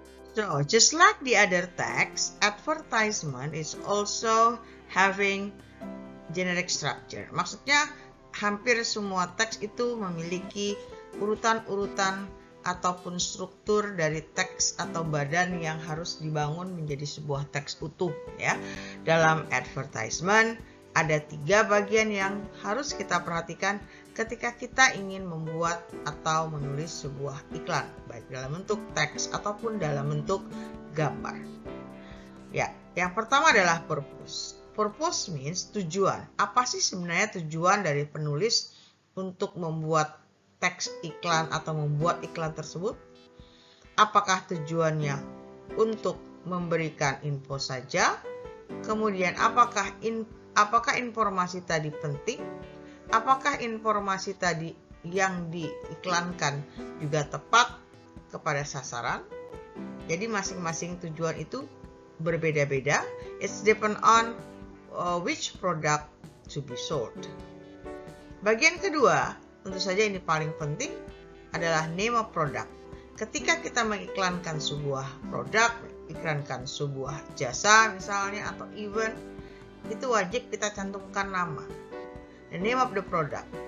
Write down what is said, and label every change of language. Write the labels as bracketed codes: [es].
[en] So, just like the other text, advertisement is also having generic structure. [id] Maksudnya, hampir semua teks itu memiliki urutan-urutan ataupun struktur dari teks atau badan yang harus dibangun menjadi sebuah teks utuh, ya. Dalam advertisement ada 3 bagian yang harus kita perhatikan ketika kita ingin membuat atau menulis sebuah iklan, baik dalam bentuk teks ataupun dalam bentuk gambar. Ya, yang pertama adalah purpose. [en] Purpose means [id] tujuan. Apa sih sebenarnya tujuan dari penulis untuk membuat teks iklan atau membuat iklan tersebut? Apakah tujuannya untuk memberikan info saja? Kemudian apakah informasi tadi penting? Apakah informasi tadi yang diiklankan juga tepat kepada sasaran? Jadi masing-masing tujuan itu berbeda-beda. [en] It's depend on which product to be sold. [id] Bagian kedua, tentu saja ini paling penting, adalah [en] name of product. [id] Ketika kita mengiklankan sebuah produk, mengiklankan sebuah jasa misalnya atau event, itu wajib kita cantumkan nama. [en] The name of the product.